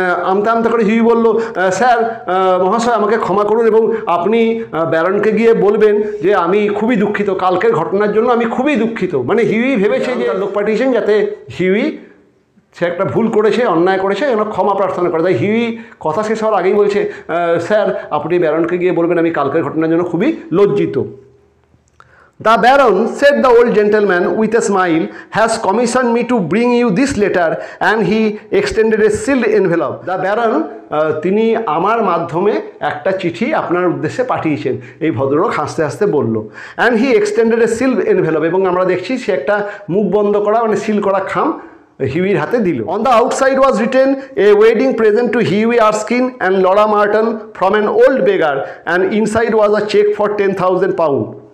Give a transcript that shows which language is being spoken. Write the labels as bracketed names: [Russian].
[Bangla] আমতা আমতা করে হিউই বলল, স্যার মহাশয় আমাকে ক্ষমা করুন এবং আপনি ব্যারনকে গিয়ে বলবেন যে আমি খুবই দুঃখিত, কালকের ঘটনার জন্য আমি খুবই দুঃখিত। মানে হিউই ভেবেছে যে লোক পাঠিয়েছেন যাতে হিউই সে একটা ভুল করেছে, অন্যায় করেছে, যেন ক্ষমা প্রার্থনা করে। তাই হিউই কথা শেষ হওয়ার আগেই বলছে, স্যার আপনি ব্যারনকে গিয়ে বলবেন আমি কালকের ঘটনার জন্য খুবই লজ্জিত। [English] The Baron, said the old gentleman with a smile, has commissioned me to bring you this letter, and he extended a sealed envelope. [Bangla] The Baron, তিনি আমার মাধ্যমে একটা চিঠি আপনার উদ্দেশ্যে পাঠিয়েছেন, এই ভদ্রলোক হাসতে হাসতে বলল। [English] and he extended a sealed envelope, [Bangla] এবং আমরা দেখছি সে একটা মুখ বন্ধ করা মানে সিল করা খাম হিউইর হাতে দিল। [English] On the outside was written a wedding present to Hughie Erskine and Laura Merton from an old beggar, and inside was a cheque for 10,000 pound.